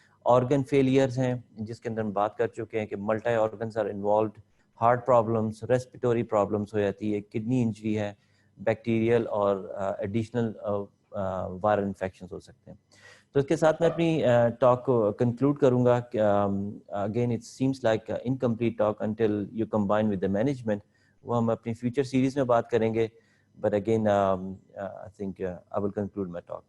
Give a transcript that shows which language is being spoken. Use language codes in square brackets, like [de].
[ur] Organ failures ہیں جس کے اندر ہم بات کر چکے ہیں کہ [en] Multi organs are involved. [ur] Heart problems, respiratory problems ہو جاتی ہے, کڈنی انجری ہے, بیکٹیریل اور ایڈیشنل وائرل انفیکشنز ہو سکتے ہیں. تو اس کے ساتھ میں اپنی ٹاک کو کنکلوڈ کروں گا. [en] Again it seems like incomplete talk until you combine with the management. [ur] وہ ہم اپنی فیوچر سیریز میں بات کریں گے, [en] But again I think I will conclude my talk.